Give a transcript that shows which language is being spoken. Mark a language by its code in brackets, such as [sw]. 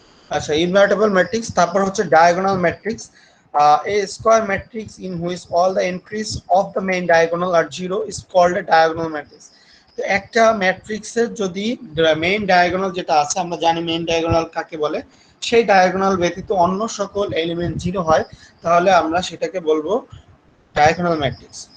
[bn] আচ্ছা, invertible matrix, তারপর হচ্ছে diagonal matrix. [en] A square matrix in which all the entries of the main diagonal are zero is called a diagonal matrix. [bn] তো একটা ম্যাট্রিক্সের যদি main diagonal যেটা আছে, আমরা জানি মেইন ডায়াগোনাল কাকে বলে, সেই ডায়াগোনাল ব্যতীত অন্য সকল এলিমেন্ট জিরো হয়, তাহলে আমরা সেটাকে বলবো ডায়াগোনাল ম্যাট্রিক্স।